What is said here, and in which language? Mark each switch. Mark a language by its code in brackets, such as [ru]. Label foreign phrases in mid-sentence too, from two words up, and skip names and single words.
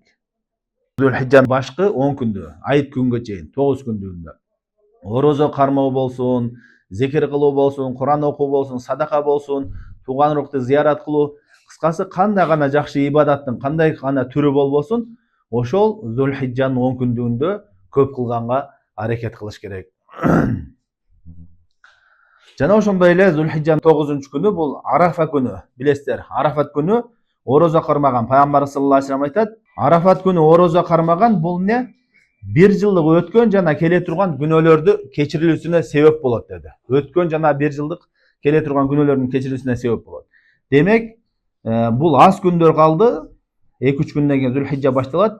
[ky] Зулхиджанын башкы 10 күндү, айт күнгө чейин 9 күндүгүндө орозо кармоо болсун, зикир кылуу болсун, Куран окуу болсун, садака болсун, тууган урукту зыярат кылуу, кыскасы кандай гана жакшы ибадаттын кандай гана түрү болбосун, ошол Зулхиджанын 10 күндүгүндө көп кылганга аракет кылыш керек. Жана ошондой эле Зулхиджанын 9-күнү бул Арафа күнү. Билесиздер, Арафат күнү орозо кармаган. Пайгамбар [ar] صلى الله عليه وسلم [ky] айтат, Арафат күнү орозо кармаган бул не? Bir жылдык өткөн жана келе турган күнөөлөрдү кечирилүүсүнө себеп болот деди. Өткөн жана bir жылдык келе турган күнөөлөрдүн кечирилүүсүнө себеп болот. Демек, бул аз күндөр калды. 2-3 күндөн кийин Зулхиджа башталат.